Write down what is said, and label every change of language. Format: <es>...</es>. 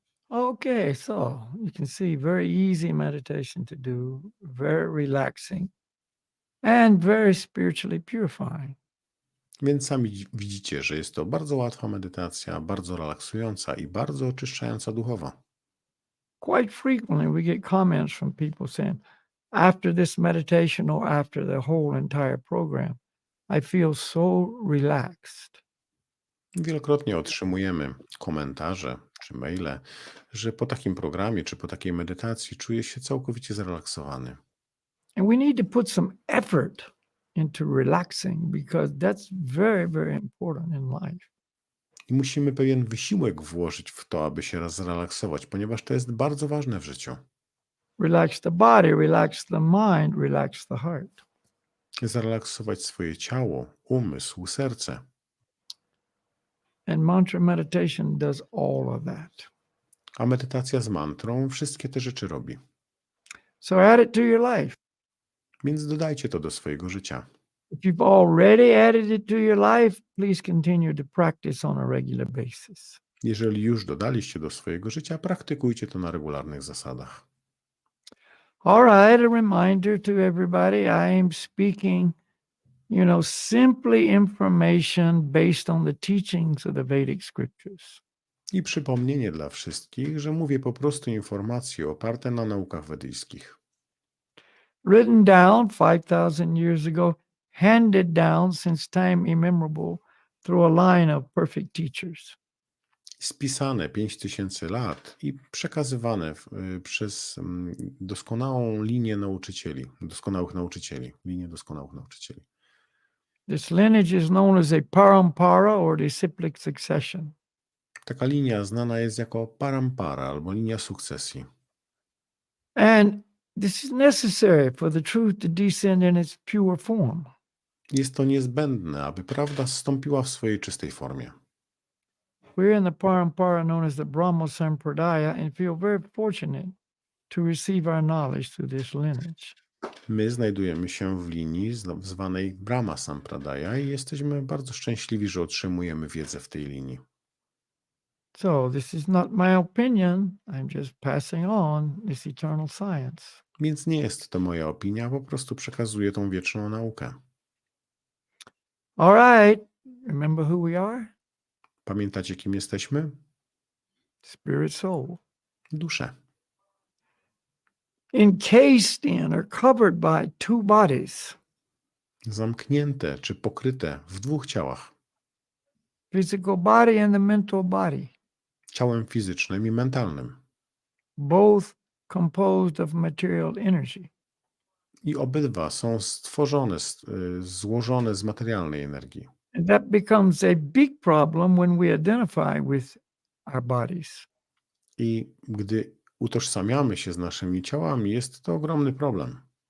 <en>Okay, so you can see very easy meditation to do, very relaxing, and very spiritually purifying.</en> <pl>Więc sami widzicie, że jest to bardzo łatwa medytacja, bardzo relaksująca i bardzo oczyszczająca duchowo.</pl> <en>Quite frequently, we get comments from people saying, after this meditation or after the whole entire program, I feel so relaxed.</en> <pl>Wielokrotnie otrzymujemy komentarze czy maile, że po takim programie czy po takiej medytacji czuje się całkowicie zrelaksowany.</pl> <en>And we need to put some effort into relaxing because that's very, very important in life.</en> <pl>I musimy pewien wysiłek włożyć w to, aby się zrelaksować, ponieważ to jest bardzo ważne w życiu.</pl> <en>Relax the body, relax the mind, relax the heart.</en> <pl>Zrelaksować swoje ciało, umysł, serce.</pl> <en>And mantra meditation does all of that.</en> <pl>A medytacja z mantrą wszystkie te rzeczy robi.</pl> <en>So add it to your life.</en> <pl>Więc dodajcie to do swojego życia.</pl> <en>If you've already added it to your life, please continue to practice on a regular basis.</en> <pl>Jeżeli już dodaliście do swojego życia, praktykujcie to na regularnych zasadach.</pl> <en>All right, a reminder to everybody, I am speaking, simply information based on the teachings of the Vedic scriptures.</en> <pl>I przypomnienie dla wszystkich, że mówię po prostu informacje oparte na naukach wedyjskich.</pl> <en>Written down 5,000 years ago, handed down since time immemorable through a line of perfect teachers.</en> <pl>Spisane 5000 lat i przekazywane przez doskonałą linię nauczycieli, linię doskonałych nauczycieli.</pl> <en>This lineage is known as a parampara or disciplic succession.</en> <pl>Taka linia znana jest jako parampara albo linia sukcesji.</pl> <en>And this is necessary for the truth to descend in its pure form.</en> <pl>Jest to niezbędne, aby prawda zstąpiła w swojej czystej formie.</pl> <en>We're in the parampara known as the Brahma Sampradaya and feel very fortunate to receive our knowledge through this lineage.</en> <pl>My znajdujemy się w linii zwanej Brahma Sampradaya i jesteśmy bardzo szczęśliwi, że otrzymujemy wiedzę w tej linii.</pl> <en>So this is not my opinion. I'm just passing on this eternal science.</en> <pl>Więc nie jest to moja opinia, po prostu przekazuję tą wieczną naukę.</pl> <en>All right. Remember who we are?</en> <pl>Pamiętacie, kim jesteśmy?</pl> <en>Spirit, soul.</en> <pl>Dusze.</pl> <en>Encased in or covered by two bodies.</en> <pl>Zamknięte czy pokryte w dwóch ciałach.</pl> <en>Physical body and the mental body.</en> <pl>Ciałem fizycznym i mentalnym.</pl> <en>Both composed of material energy.</en> <pl>I obydwa są stworzone, złożone z materialnej energii.</pl> <en>And that becomes a big problem when we identify with our bodies.</en> <pl>I gdy utożsamiamy się z naszymi ciałami, jest to ogromny problem.</pl>